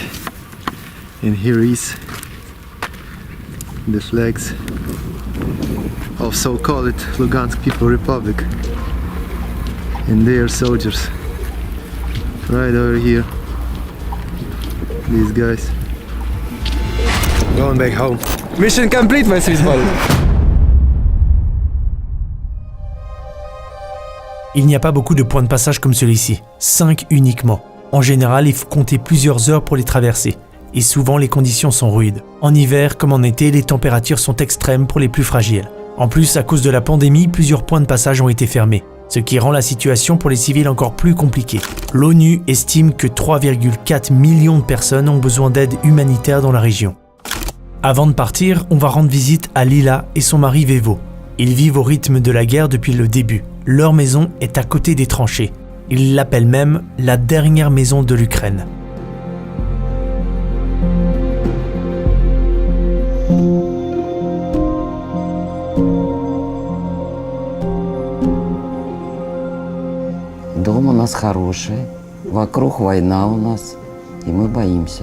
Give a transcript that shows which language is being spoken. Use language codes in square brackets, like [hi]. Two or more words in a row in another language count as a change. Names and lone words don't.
[en] And here is the flags of so-called Lugansk People Republic and their soldiers right over here. These guys going back home. Mission complete, my Swiss ball. [fr] Il n'y a pas beaucoup de points de passage comme celui-ci, 5 uniquement. En général, il faut compter plusieurs heures pour les traverser. Et souvent les conditions sont rudes. En hiver comme en été, les températures sont extrêmes pour les plus fragiles. En plus, à cause de la pandémie, plusieurs points de passage ont été fermés, ce qui rend la situation pour les civils encore plus compliquée. L'ONU estime que 3,4 millions de personnes ont besoin d'aide humanitaire dans la région. Avant de partir, on va rendre visite à Lila et son mari Vevo. Ils vivent au rythme de la guerre depuis le début. Leur maison est à côté des tranchées. Ils l'appellent même la dernière maison de l'Ukraine. [ru] Дом у нас хороший, вокруг война у нас, и мы боимся.